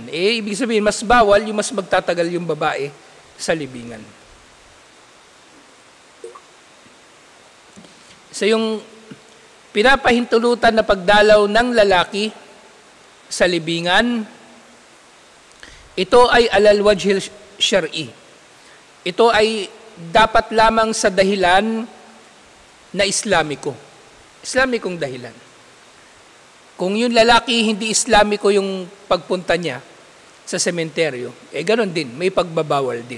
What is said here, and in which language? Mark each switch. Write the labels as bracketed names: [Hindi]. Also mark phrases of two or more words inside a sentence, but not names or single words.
[Filipino] Ibig sabihin, mas bawal yung mas magtatagal yung babae sa libingan. So yung pinapahintulutan na pagdalaw ng lalaki sa libingan, ito ay [Arabic] على الوجه الشرعي. [Filipino] Ito ay dapat lamang sa dahilan na Islamiko. Islamikong dahilan. Kung yung lalaki hindi Islamiko yung pagpunta niya sa sementeryo, ganoon din, may pagbabawal din.